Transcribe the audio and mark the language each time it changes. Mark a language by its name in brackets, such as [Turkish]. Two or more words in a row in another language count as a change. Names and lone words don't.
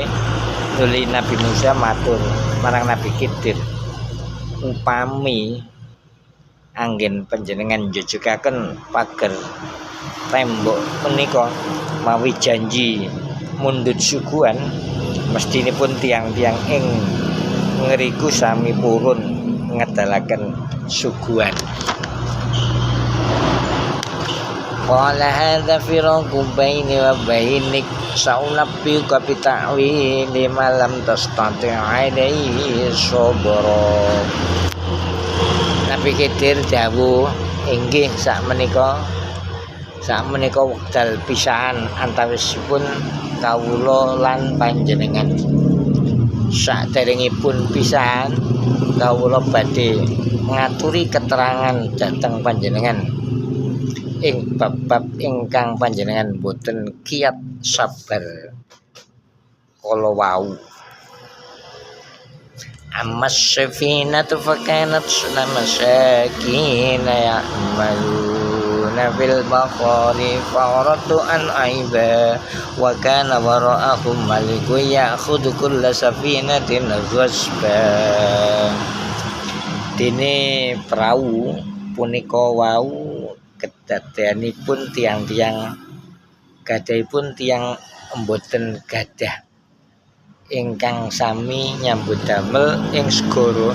[Javanese] Nuli Nabi Musa matur marang Nabi Khidir, upami anggen panjenengan njejekaken pager tembok menika mawi janji mundhut suguhan, mestinipun tiang-tiang ing ngeriku sami purun ngedalaken suguhan. [Arabic] قال هذا فراق بيني وبينك سأنبئك بتأويل ما لم تستطع عليه صبرا. [Javanese] Nabi Khidir dawuh, inggih sakmenika wekdal pisahan antawisipun kawula lan panjenengan. Saderengipun pisahan kawula badhe ngaturi keterangan dhateng panjenengan ing bab-bab ingkang panjenengan boten kiyat sabar kala wau. [Arabic] أما السفينة فكانت لمساكين يعملون في البحر فأردت أن أعيبها وكان وراءهم ملك يأخذ كل سفينة غصبا. [Javanese] Dene prau punika wau kedadeanipun tiang-tiang gadahipun tiang mboten gadah ingkang sami nyambut damel ing segara.